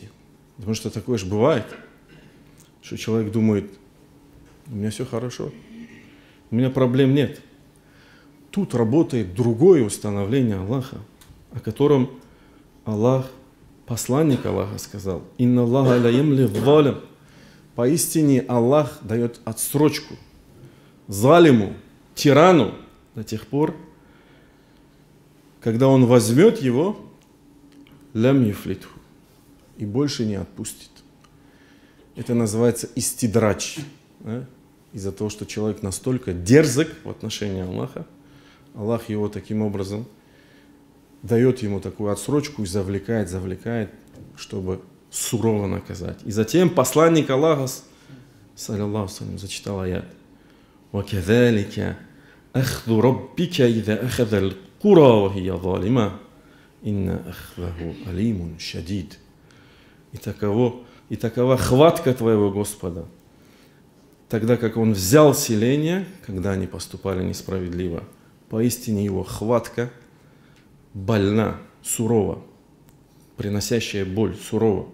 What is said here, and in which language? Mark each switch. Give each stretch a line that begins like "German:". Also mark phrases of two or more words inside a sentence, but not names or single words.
Russian: Потому что такое же бывает, что человек думает, у меня все хорошо, у меня проблем нет. Тут работает другое установление Аллаха, о котором Аллах, посланник Аллаха сказал,
Arabic: «إن الله ليملي للظالم».
Russian: Поистине Аллах дает отсрочку залиму, тирану до тех пор, когда он возьмет его,
Arabic: لم يفلته,
Russian: и больше не отпустит. Это называется истидрач. Да? Из-за того, что человек настолько дерзок в отношении Аллаха, Аллах его таким образом дает ему такую отсрочку и завлекает, чтобы сурово наказать. И затем посланник Аллаха,
Arabic: صلى الله وسلم,
Russian: зачитал аят.
Arabic: وَكَذَلِكَ أَخْذُ رَبِّكَ إِذَا أَخَذَ الْقُرَى وَهِيَ ظَالِمَةٌ إِنَّ أَخْذَهُ أَلِيمٌ شَدِيدٌ.
Russian: И такова хватка твоего Господа, тогда как он взял селение, когда они поступали несправедливо. Поистине его хватка больна, сурова, приносящая боль, сурова.